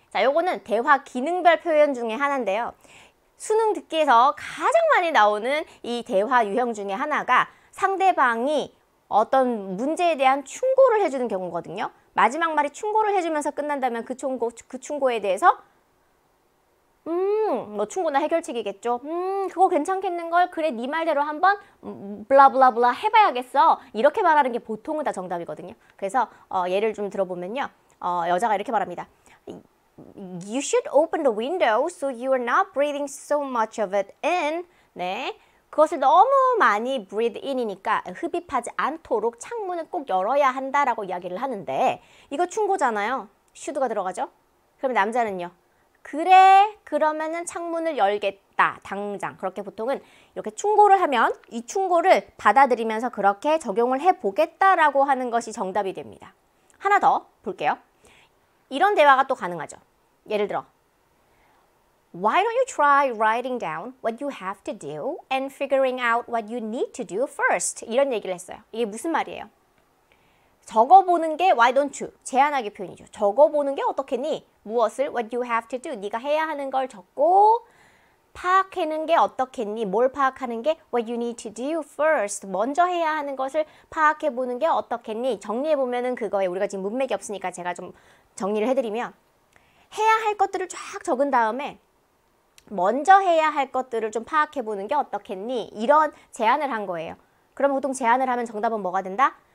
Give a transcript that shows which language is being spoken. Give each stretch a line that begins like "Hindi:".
Korean: 자, 요거는 대화 기능별 표현 중에 하나인데요. 수능 듣기에서 가장 많이 나오는 이 대화 유형 중에 하나가 상대방이 어떤 문제에 대한 충고를 해주는 경우거든요. 마지막 말이 충고를 해주면서 끝난다면 그 충고에 대해서 뭐 충고나 해결책이겠죠. 그거 괜찮겠는걸? 그래, 네 말대로 한번 블라블라블라 해봐야겠어. 이렇게 말하는 게 보통은 다 정답이거든요. 그래서 예를 좀 들어보면요. 여자가 이렇게 말합니다.
English: You should open the window so you are not breathing so much of it in.
Korean: 네. 그것을 너무 많이 breathe in이니까 흡입하지 않도록 창문을 꼭 열어야 한다라고 이야기를 하는데 이거 충고잖아요. should가 들어가죠? 그럼 남자는요. 그래, 그러면은 창문을 열겠다, 당장. 그렇게 보통은 이렇게 충고를 하면 이 충고를 받아들이면서 그렇게 적용을 해보겠다라고 하는 것이 정답이 됩니다. 하나 더 볼게요. 이런 대화가 또 가능하죠. 예를 들어
English: Why don't you try writing down what you have to do and figuring out what you need to do first?
Korean: 이런 얘기를 했어요. 이게 무슨 말이에요? 적어보는 게 why don't you? 제안하기 표현이죠. 적어보는 게 어떻겠니? 무엇을?
English: What you have to do.
Korean: 네가 해야 하는 걸 적고 파악하는 게 어떻겠니? 뭘 파악하는 게
English: what you need to do first.
Korean: 먼저 해야 하는 것을 파악해보는 게 어떻겠니? 정리해보면은 그거에 우리가 지금 문맥이 없으니까 제가 좀 정리를 해드리면 해야 할 것들을 쫙 적은 다음에 먼저 해야 할 것들을 좀 파악해보는 게 어떻겠니? 이런 제안을 한 거예요. 그럼 보통 제안을 하면 정답은 뭐가 된다?